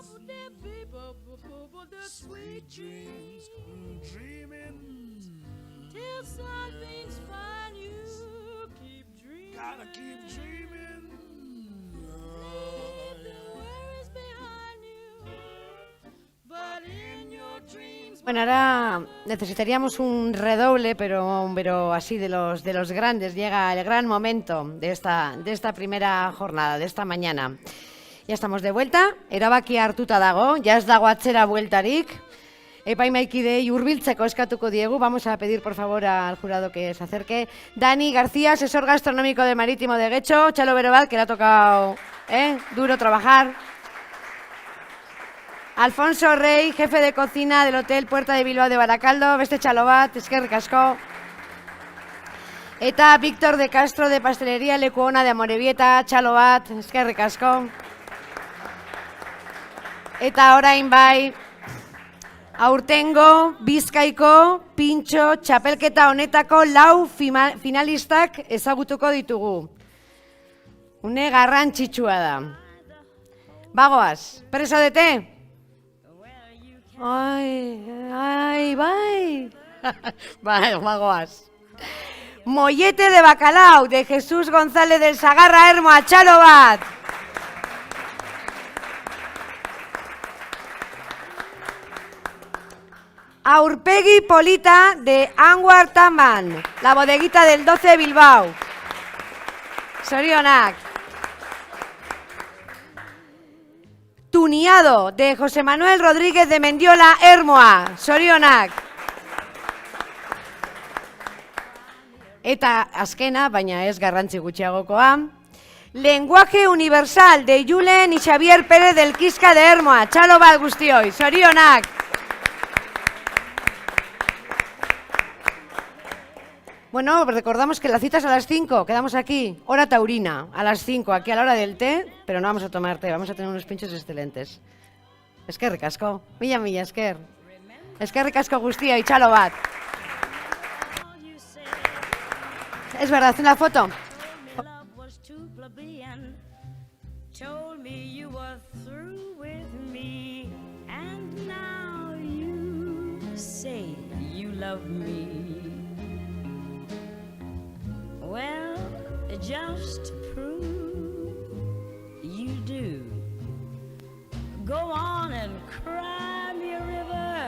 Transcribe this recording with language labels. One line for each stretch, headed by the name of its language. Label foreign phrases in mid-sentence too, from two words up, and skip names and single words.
English: Sweet dreams, dreaming till something's find you. Keep dreaming. Gotta keep dreaming. Leave the worries behind you. But in your dreams.
Spanish: Bueno, ahora necesitaríamos un redoble, pero así de los grandes. Llega el gran momento de esta primera jornada, de esta mañana. Ya estamos de vuelta,
Basque: erabakia hartuta dago, ya ez dago atzera bueltarik. Epaimaikidei hurbiltzeko eskatuko diegu.
Spanish: Vamos a pedir por favor al jurado que se acerque. Dani García, asesor gastronómico del Marítimo de Getxo. Chalo Berobat, que le ha tocado duro trabajar. Alfonso Rey, jefe de cocina del Hotel Puerta de Bilbao de Barakaldo.
Basque: Beste txalo bat, eskerrik asko. Eta Víctor de Castro de Pastelería Leku Ona de Amorebieta. Txalo bat, eskerrik asko. Eta orain bai, aurtengo Bizkaiko pintxo txapelketa honetako 4 finalistak ezagutuko ditugu. Une garrantzitsua da. Bagoaz, preso dete? Ai, bai. Bai, bagoaz.
Spanish: Mollete de bacalao, de Jesús González del Sagarra Ermoa,
Basque: txalo bat.
Spanish: Aurpegi polita de Anwar Taman, la bodeguita del 12 de Bilbao. Sorionak. Tuniado, de José Manuel Rodríguez de Mendiola, Ermoa. Sorionak.
Basque: Eta azkena, baina ez garrantzi gutxiagokoa.
Spanish: Lenguaje universal, de Julen y Xavier Pérez del Quisca de Ermoa.
Basque: Txalo bat guztioi. Sorionak.
Spanish: Bueno, recordamos que la cita es a las 5, quedamos aquí, hora taurina, a las 5, aquí a la hora del té, pero no vamos a tomar té, vamos a tener unos pinchos excelentes.
Basque: Eskerrik asko, mila esker. Eskerrik asko guztia y txalo bat.
Spanish: Es verdad, haz una foto.
English: Well, just to prove you do, go on and cry me a river.